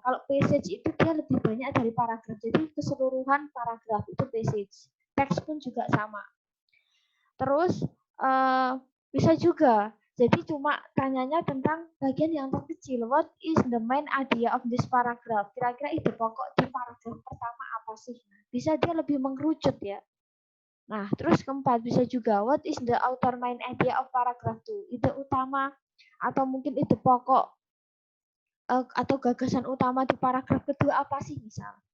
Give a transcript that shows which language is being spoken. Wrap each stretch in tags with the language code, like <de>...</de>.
<id>Kalau passage itu dia lebih banyak dari paragraf. Jadi keseluruhan paragraf itu passage. Teks pun juga sama. Terus bisa juga Jadi cuma tanyanya tentang bagian yang terkecil.</id> <en>What is the main idea of this paragraph?</en> <id>Kira-kira ide pokok di paragraf pertama apa sih? Bisa dia lebih mengerucut ya. Nah, terus keempat bisa juga</id> <en>what is the author main idea of paragraph 2?</en> <id>Ide utama atau mungkin ide pokok atau gagasan utama di paragraf kedua apa sih misal?</id>